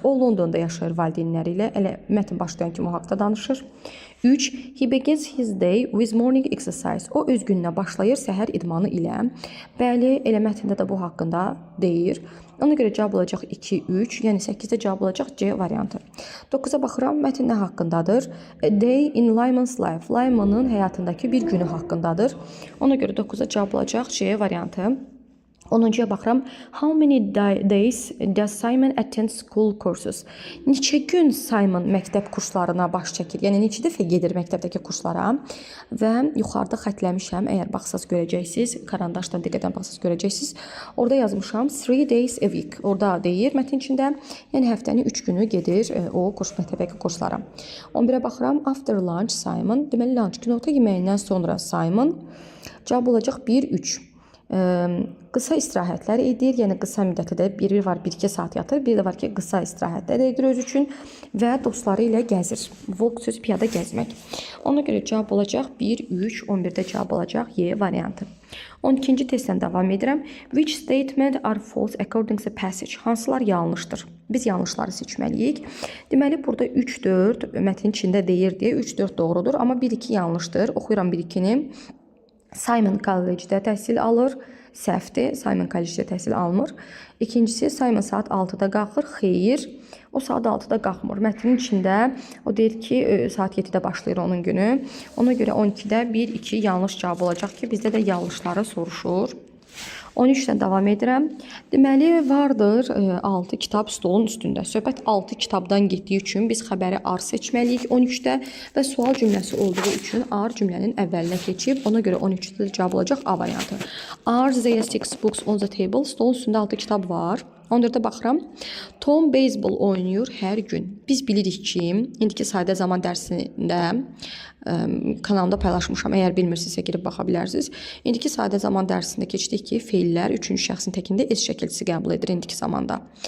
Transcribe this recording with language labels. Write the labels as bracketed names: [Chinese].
[Azerbaijani] O Londonda yaşayır valideynləri ilə. Elə mətn başlayan kimi o haqda danışır. 3. [English] He begins his day with morning exercise. [Azerbaijani] O öz gününə başlayır səhər idmanı ilə. Bəli, elə mətndə də bu haqqında deyir. Ona görə cavab olacaq 2, 3, yəni 8-də cavab olacaq C variantı. 9-a baxıram, mətn nə haqqındadır? [English] A day in Lyman's life. [Azerbaijani] Lymanın həyatındakı bir günü haqqındadır. Ona görə 9-a cavab olacaq C variantı. 10-cuya baxıram. [English] How many days does Simon attend school courses? [Azerbaijani] Neçə gün Simon məktəb kurslarına baş çəkir? Yəni neçə dəfə gedir məktəbdəki kurslara? Və yuxarıda xətləmişəm. Əgər baxsaz görəcəksiniz, karandaşla diqqətlə baxsaz görəcəksiniz. Orada yazmışam [English] 3 days a week. [Azerbaijani] Orada deyir mətn içində. Yəni həftənin 3 günü gedir o məktəbdəki kurslara. 11-ə baxıram. [English] After lunch Simon. [Azerbaijani] Deməli lunch günorta yeməyindən sonra Simon. Cavab olacaq 1, 3. Qısa istirahətlər edir, yəni qısa müddətli də biri var 1-2 saat yatır, bir də var ki qısa istirahətlər edir öz üçün və dostları ilə gəzir. Walk sözü piyada gəzmək. Ona görə cavab olacaq 1, 3, 11-də cavab olacaq Y variantı. 12-ci testdən davam edirəm. [English] Which statement are false according to the passage? [Azerbaijani] Hansılar yanlışdır? Biz yanlışları seçməliyik. Deməli, burada 3, 4 mətnin içində deyir deyə 3, 4 doğrudur, amma 1, 2 yanlışdır. Oxuyuram 1, 2-ni. Simon kollecdə təhsil alır. Səhvdir. Simon kollecdə təhsil almır. İkincisi, Simon saat 6-da qalxır. Xeyr. O saat 6-da qalxmır. Mətnin içində o deyir ki, saat 7-də başlayır onun günü. Ona görə 12-də 1, 2 yanlış cavab olacaq ki, bizdə də yanlışları soruşur. 13-dən davam edirəm. Deməli, vardır 6 kitab stolun üstündə. Söhbət 6 kitabdan getdiyi üçün biz xəbəri ar seçməliyik 13-də və sual cümləsi olduğu üçün ar cümlənin əvvəlinə keçib, ona görə 13-də cavab olacaq A variantı. [English] Are there 6 books on the table? [Azerbaijani] Stolun üstündə 6 kitab var. 14-də baxıram. Tom beyzbol oynayır hər gün. Biz bilirik ki, indiki sayda zaman dərsində kanalımda paylaşmışam. Əgər bilmirsinizsə girib baxa bilərsiniz. İndiki sayda zaman dərsində keçdik ki, feillər 3-cü şəxsin təkində S şəkilçisi qəbul edir indiki zamanda.